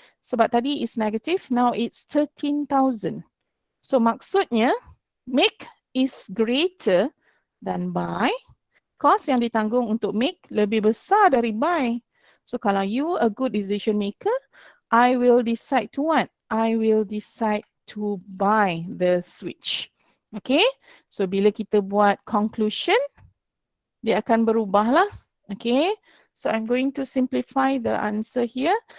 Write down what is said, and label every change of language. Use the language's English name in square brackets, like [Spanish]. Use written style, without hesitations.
[Malay] Sebab tadi [English] is negative, now it's 13,000. So [Malay] maksudnya, [English] make is greater than buy. [Malay] Cost yang ditanggung untuk make lebih besar dari buy. [English] So [Malay] kalau [English] you a good decision maker, I will decide to what? I will decide to buy the switch. [Malay] Okay, so bila kita buat conclusion, dia akan berubah lah. [English] Okay, so I'm going to simplify the answer here.